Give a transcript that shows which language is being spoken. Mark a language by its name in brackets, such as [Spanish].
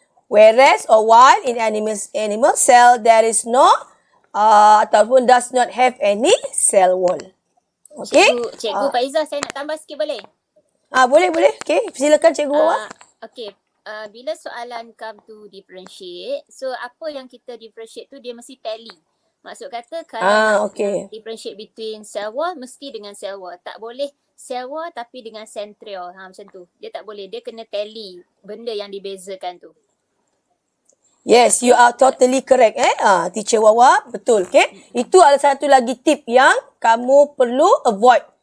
[English] Whereas or while in animal cell there is no [Malay] ataupun [English] does not have any cell wall. Okay. [Malay] Cikgu Faizah, saya nak tambah sikit boleh? Boleh. Okay, silakan Cikgu Wawa. Okay. Bila soalan [English] come to differentiate, [Malay] so apa yang kita differentiate tu dia mesti tally. Maksud kata kalau differentiate between cell wall mesti dengan cell wall. Tak boleh cell wall tapi dengan centriole. Macam tu. Dia tak boleh. Dia kena tally benda yang dibezakan tu. [English] Yes, you are totally correct. [Malay] Teacher Wawa, betul. Okay, itu adalah satu lagi tip yang kamu perlu avoid.